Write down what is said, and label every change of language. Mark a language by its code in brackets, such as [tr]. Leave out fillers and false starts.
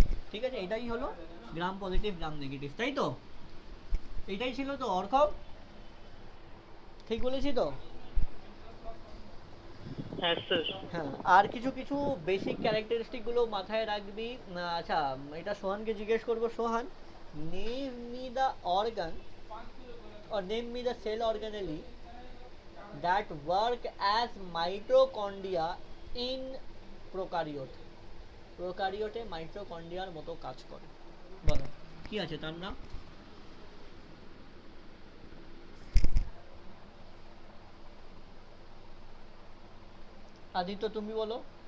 [bn] ঠিক আছে, এটাই হলো গ্রাম পজিটিভ গ্রাম নেগেটিভ, তাই তো? এটাই ছিল তো অর্কব, ঠিক বলেছি তো? হ্যাঁ স্যার। হ্যাঁ, আর কিছু কিছু বেসিক ক্যারেক্টারিস্টিক গুলো মাথায় রাখবি। আচ্ছা, এটা সোহানকে জিজ্ঞেস করবো। [en] Sohan, name me the organ or name me the cell organelle that work as mitochondria in prokaryote. [bn] প্রোকারিওটে মাইটোকন্ড্রিয়ার মতো কাজ করে, বলো কি আছে তার নাম? আদিত্য তুমি বলো।